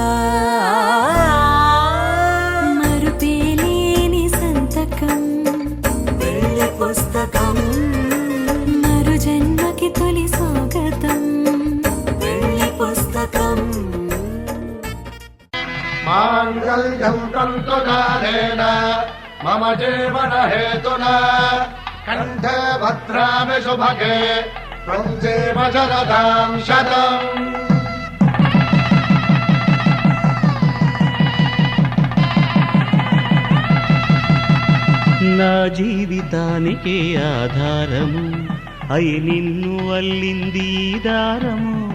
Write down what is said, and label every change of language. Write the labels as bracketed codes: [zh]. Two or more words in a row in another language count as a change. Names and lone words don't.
[te] మరుపేలేని సంతకం వెళ్ళి పుస్తకం మరు జన్మకి తొలి స్వాగతం వెళ్ళి పుస్తకం [sa] మాంగళ్యం తంతుకారేణ मम जीवन हेतुना कंठे भद्रामि शुभगे त्वं जीव शरदां शतम्। [te] నా జీవితానికి ఆధారము అయి నిన్ను అల్లింది ఈ దారము